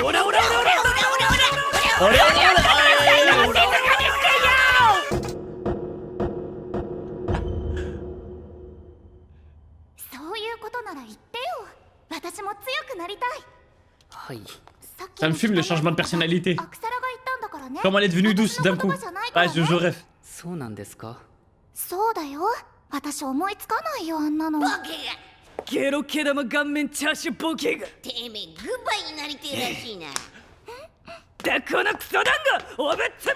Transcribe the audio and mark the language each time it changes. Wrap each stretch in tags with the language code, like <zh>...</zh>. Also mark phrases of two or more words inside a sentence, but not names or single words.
<ja>オラオラオラオラオラオラオレオレオレそういうことなら言ってよ。私も強くなりたい。はい。さっき</ja> <fr>Ça me fume le changement de personnalité.</fr> <ja>アクサラが言ったんだからね。</ja> <fr>Comment elle est devenue douce d'un coup.</fr> <ja>私の言葉じゃないから</ja> <fr>Ah,</fr> <ja>ね</ja> <fr>je rêve.</fr> <ja>そうなんですか？そうだよ。私思いつかないよあんなの。ボケが。ゲロ毛玉顔面チャーシューボケが。てめえグッバイになりてえらしいな。だこのクソ団子おぶっ潰す。</ja>